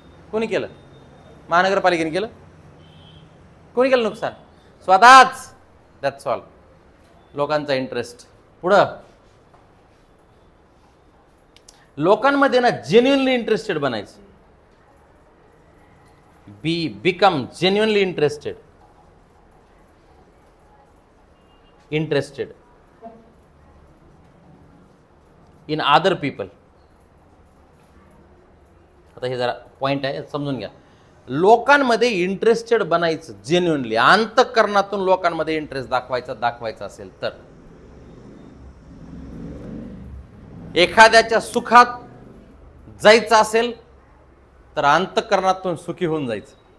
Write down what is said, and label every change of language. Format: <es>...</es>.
<mr>कोणी केलं? महानगरपालिकेने केलं? कोणी केलं नुकसान? स्वतःच. That's all. लोकांचा इंटरेस्ट. पुढं लोकांमध्ये ना जेन्युइनली इंटरेस्टेड बनायचं.</mr> <en>Become genuinely interested in other people.</en> <mr>आता हे जरा पॉइंट आहे, समजून घ्या. लोकांमध्ये इंटरेस्टेड बनायचं जेन्युइनली, अंतःकरणातून लोकांमध्ये इंटरेस्ट दाखवायचा असेल तर. एखाद्याच्या सुखात जायचं असेल तर अंतःकरणातून सुखी होऊन जायचं.</mr>